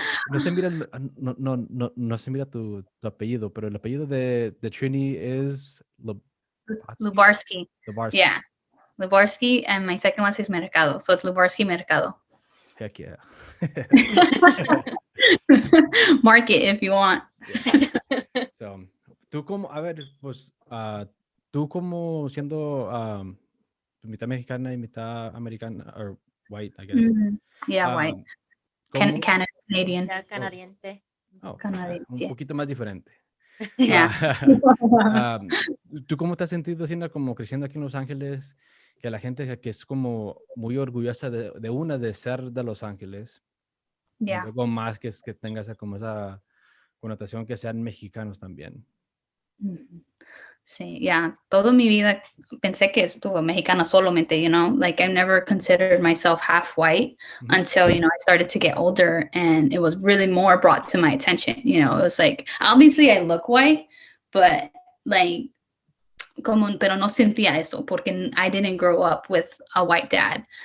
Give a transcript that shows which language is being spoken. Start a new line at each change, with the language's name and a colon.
Spanish: No se mira, no se mira tu apellido, pero el apellido de Trini es Lubarsky. Lubarsky.
English: Yeah, Lubarsky, and my second last is Mercado, so it's Lubarsky Mercado. Heck yeah. Mark it if you want. Yeah.
Spanish: So, tú como, a ver, pues, tú como siendo mitad mexicana y mitad americana,
English: or white, I guess. Yeah, white. Canadian.
Spanish: Ya canadiense. Canadiense. Un poquito más diferente.
English: Yeah.
Spanish: ¿Tú cómo te has sentido, Sina, como creciendo aquí en Los Ángeles, que la gente que es como muy orgullosa de ser de Los Ángeles, y
English: Yeah.
Spanish: luego más que tenga como esa connotación que sean mexicanos también. Sí, yeah. Toda mi vida pensé que estuvo mexicano solamente,
English: you know, like I never considered myself half white until, you know, I started to get older and it was really more brought to my attention, you know, it was like, obviously I look white, but like,
Spanish: pero no sentía eso porque
English: I didn't grow up with a white dad.